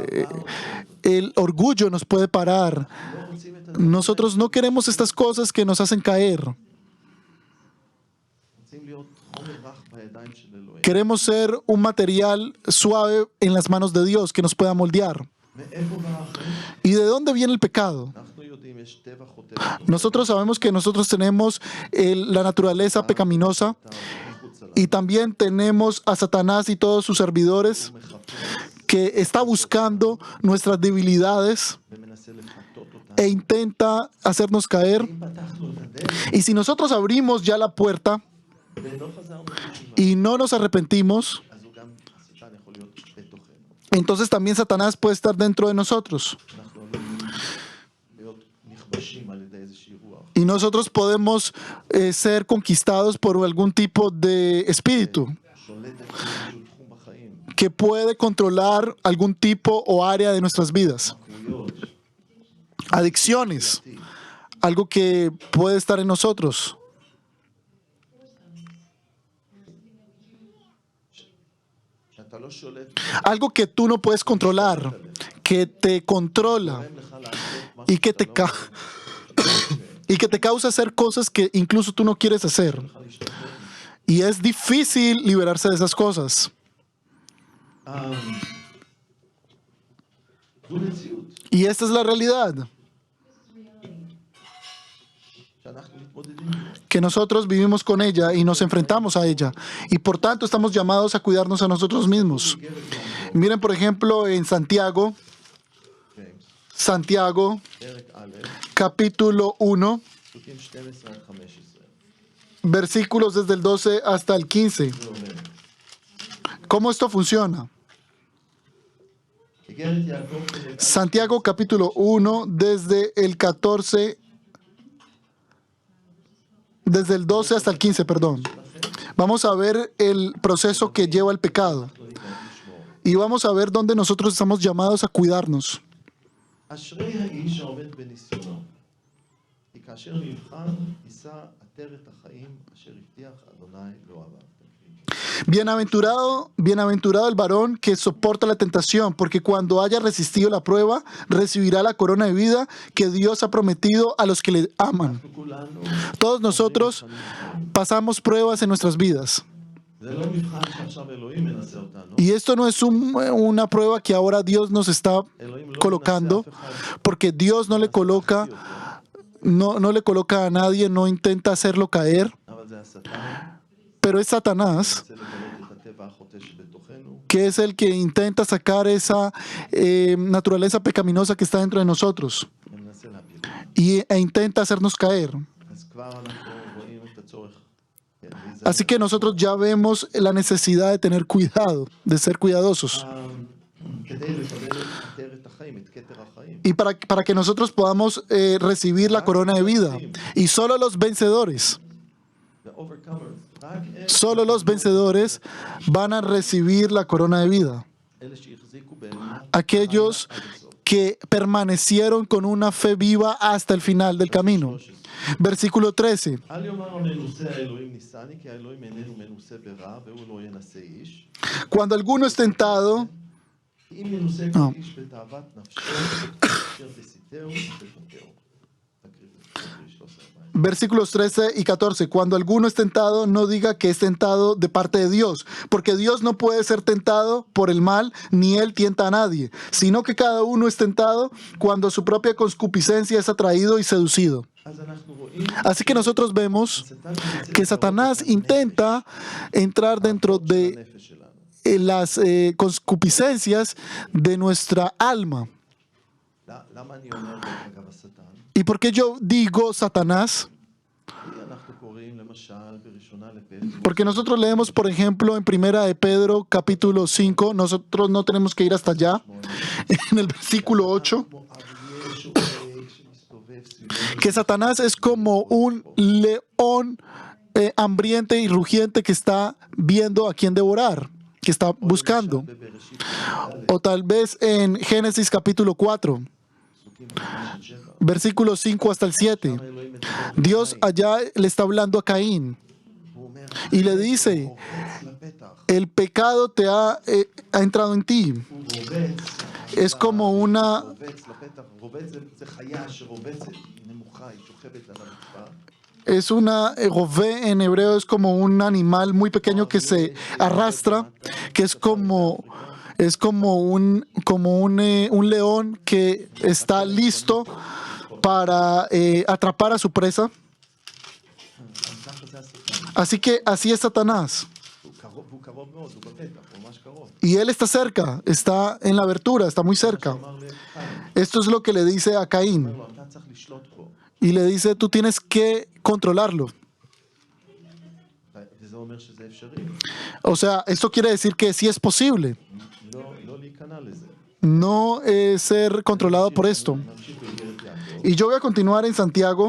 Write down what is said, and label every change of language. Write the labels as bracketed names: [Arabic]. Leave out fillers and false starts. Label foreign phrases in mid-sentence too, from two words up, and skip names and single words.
[Spanish] El orgullo nos puede parar. Nosotros no queremos estas cosas que nos hacen caer. Queremos ser un material suave en las manos de Dios que nos pueda moldear. ¿Y de dónde viene el pecado? [Hebrew] יודעים, יש טבע חוטא בתוכנו. [Spanish] Nosotros sabemos que nosotros tenemos la naturaleza pecaminosa [Hebrew] מחוץ עליו. [Spanish] y también tenemos a Satanás y todos sus servidores [Hebrew] הוא מחפש [Spanish] que está buscando nuestras debilidades [Hebrew] ומנסה לפתות אותנו. [Spanish] e intenta hacernos caer. [Hebrew] אם פתחנו את הדלת [Spanish] Y si nosotros abrimos ya la puerta [Hebrew] ולא חזרנו בתשובה, [Spanish] y no nos arrepentimos, [Hebrew] אז הוא גם, השטן יכול להיות בתוכנו. [Spanish] entonces también Satanás puede estar dentro de nosotros. [Hebrew] אנחנו עלולים להיות נכבשים על ידי איזושהי רוח. [Spanish] Y nosotros podemos ser conquistados por algún tipo de espíritu [Hebrew] שולטת באיזשהו תחום בחיים. [Spanish] que puede controlar algún tipo o área de nuestras vidas. [Hebrew] עקרויות, [Spanish] Adicciones, algo que puede estar en nosotros. [Hebrew] שאתה לא שולט, [Spanish] Algo que tú no puedes controlar, que te controla [Hebrew] גורם לך לעשות מה [Spanish] y que te, [Hebrew] שאתה לא [Spanish] y que te causa hacer cosas que incluso tú no quieres hacer. [Hebrew] יכול להשתחרר. [Spanish] Y es difícil liberarse de esas cosas. [Hebrew] זו מציאות [Spanish] Y esta es la realidad, [Hebrew] שאנחנו מתמודדים איתה. [Spanish] que nosotros vivimos con ella y nos enfrentamos a ella. Y por tanto estamos llamados a cuidarnos a nosotros mismos. Miren, por ejemplo, en Santiago, [Hebrew] פרק א', [Spanish] capítulo 1, [Hebrew] פסוקים 12 עד 15. [Spanish] versículos desde el 12 hasta el 15. [Hebrew] זה אומר, [Spanish] ¿Cómo esto funciona? [Hebrew] איגרת יעקב פרק א', [Spanish] Santiago capítulo 1, desde el 14, desde el 12 hasta el 15, perdón. Vamos a ver el proceso que lleva el pecado. [Hebrew] לא ניתן לשמור. [Spanish] Y vamos a ver dónde nosotros estamos llamados a cuidarnos. [Hebrew] אשרי האיש העומד בניסיונו, כי כאשר נבחן, יישא עטרת החיים אשר הבטיח אדוני לאוהביו. [Spanish] Bienaventurado el varón que soporta la tentación, porque cuando haya resistido la prueba, recibirá la corona de vida que Dios ha prometido a los que le aman. [Hebrew] אנחנו כולנו, [Spanish] Todos nosotros pasamos pruebas en nuestras vidas. [Hebrew] זה לא מבחן שעכשיו אלוהים מנסה אותנו. [Spanish] Y esto no es una prueba que ahora Dios nos está [Hebrew] אלוהים לא [Spanish] colocando, [Hebrew] מנסה אף אחד. [Spanish] porque Dios no le coloca, no le coloca a nadie, no intenta hacerlo caer, [Hebrew] אבל זה השטן, [Spanish] pero es Satanás [Hebrew] מנסה לגלות את הטבע החוטא שבתוכנו, [Spanish] que es el que intenta sacar esa naturaleza pecaminosa que está dentro de nosotros [Hebrew] ומנסה להפיל. [Spanish] e intenta hacernos caer. [Hebrew] אז כבר אנחנו רואים את הצורך. [Spanish] Así que nosotros ya vemos la necesidad de tener cuidado, de ser cuidadosos. [Hebrew] כדי לקבל את עטרת החיים, את כתר החיים. [Spanish] Y para que nosotros podamos recibir la corona de vida. Y solo los vencedores, [English] The overcomers, [Hebrew] רק הם, [Spanish] solo los vencedores van a recibir la corona de vida. [Hebrew] אלה שהחזיקו באמונה, [Spanish] Aquellos [Hebrew] עד הסוף. [Spanish] que permanecieron con una fe viva hasta el final del camino. Versículo 13. [Hebrew] אל יאמר המנוסה האלוהים ניסני, כי האלוהים איננו מנוסה ברע, והוא לא ינשא איש. [Spanish] Cuando alguno es tentado, [Hebrew] כי אם ינוסה כל איש בתאוות נפשו, אשר תסיתהו ותפתהו. תקריא את זה, 13. [Spanish] versículos 13 y 14. Cuando alguno es tentado, no diga que es tentado de parte de Dios, porque Dios no puede ser tentado por el mal, ni Él tienta a nadie, sino que cada uno es tentado cuando su propia concupiscencia es atraído y seducido. [Hebrew] אז אנחנו רואים, [Spanish] Así que nosotros vemos que Satanás intenta entrar dentro de [Hebrew] הנפש שלנו. [Spanish] las concupiscencias de nuestra alma. [Hebrew] למה אני אומר דרך אגב השטן? [Spanish] ¿Y por qué yo digo Satanás? [Hebrew] כי אנחנו קוראים למשל בראשונה לפטרוס, [Spanish] Porque nosotros leemos, por ejemplo, en Primera de Pedro, capítulo 5, nosotros no tenemos que ir hasta allá, en el versículo 8, [Hebrew] כמו אריה שואג שמסתובב סביבנו. [Spanish] que Satanás es como un león hambriente y rugiente que está viendo a quién devorar, que está buscando. [Hebrew] בבראשית [Spanish] O tal vez en Génesis capítulo 4, [Hebrew] פסוקים 5-7. [Spanish] versículos 5 hasta el 7. [Hebrew] אלוהים מדבר [Spanish] Dios allá le está hablando a Caín [Hebrew] והוא אומר, [Spanish] y le dice, [Hebrew] רובץ לפתח, [Spanish] el pecado te ha entrado en ti. [Hebrew] הוא רובץ, [Spanish] Es como una, [Hebrew] רובץ לפתח, רובץ זה חיה שרובצת, היא נמוכה, היא שוכבת על הרצפה. [Spanish] es una, Gové en hebreo es como un animal muy pequeño que se arrastra, que es como un león que está listo para atrapar a su presa. [Hebrew] אז ככה זה השטן. [Spanish] Así que así es Satanás. [Hebrew] והוא קרוב מאוד, הוא בפתח, הוא ממש קרוב. [Spanish] Y él está cerca, está en la abertura, está muy cerca. [Hebrew] אמר לקין, [Spanish] Esto es lo que le dice a [Hebrew] אומר [Spanish] Caín. [Hebrew] לו, אתה צריך לשלוט בו. [Spanish] Y le dice, tú tienes que controlarlo. [Hebrew] וזה אומר שזה אפשרי. [Spanish] O sea, esto quiere decir que sí es posible [Hebrew] לא להיכנע לזה. [Spanish] no ser controlado por esto. [Hebrew] נמשיך באיגרת יעקב. [Spanish] Y yo voy a continuar en Santiago.